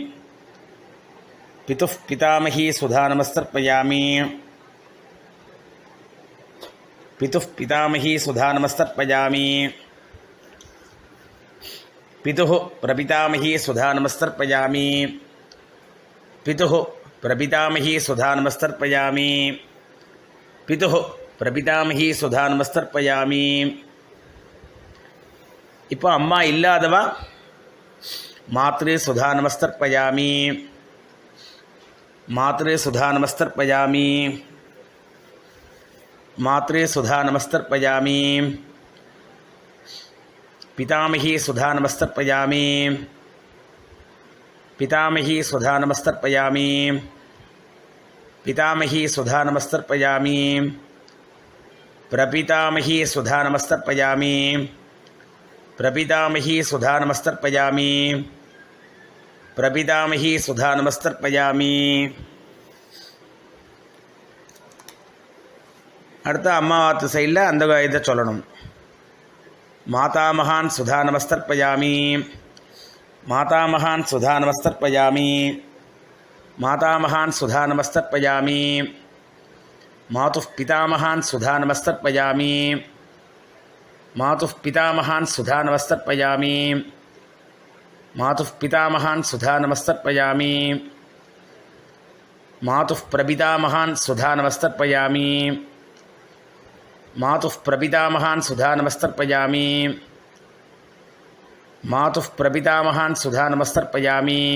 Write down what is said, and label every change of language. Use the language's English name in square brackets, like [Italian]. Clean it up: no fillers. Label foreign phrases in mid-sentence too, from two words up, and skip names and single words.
[Sanskrit] पितुः पितामही सुधा नमस्तर्पयामि, पितुः पितामही सुधा नमस्तर्पयामि, पितुः प्रपितामही सुधा नमस्तर्पयामि, पितुः प्रपितामही सुधा नमस्तर्पयामि, पितुः प्रपितामही सुधा नमस्तर्पयामि. [Tamil] இப்போ அம்மா இல்லாதவா [Sanskrit] मातृ सुधा नमस्तर्पयामि, मात्रे सुधा नमस्तर्पयामि, मात्रे सुधा नमस्तर्पयामि, पितामही सुधा नमस्तर्पयामि, पितामही सुधा नमस्तर्पयामि, पितामही सुधा नमस्तर्पयामि, प्रपितामही सुधा नमस्तर्पयामि, प्रपितामही सुधा नमस्तर्पयामि, प्रपितामही सुधा नमस्तर्पयामि. [Tamil] அடுத்த அம்மாவாத்து சைடில் அந்த இதை சொல்லணும். [Sanskrit] मातामहान् सुधा नमस्तर्पयामि, मातामहान् सुधा नमस्तर्पयामि, मातामहान् सुधा नमस्तर्पयामि, मातुः पितामहान् सुधानमस्तर्पयामि मातुः पितामहान् सुधानमस्तर्पयामि मातुः पितामहान् सुधानमस्तर्पयामि मातुः प्रपितामहान् सुधानमस्तर्पयामि मातुः प्रपितामहान् सुधानमस्तर्पयामि मातुः प्रपितामहान् सुधानमस्तर्पयामि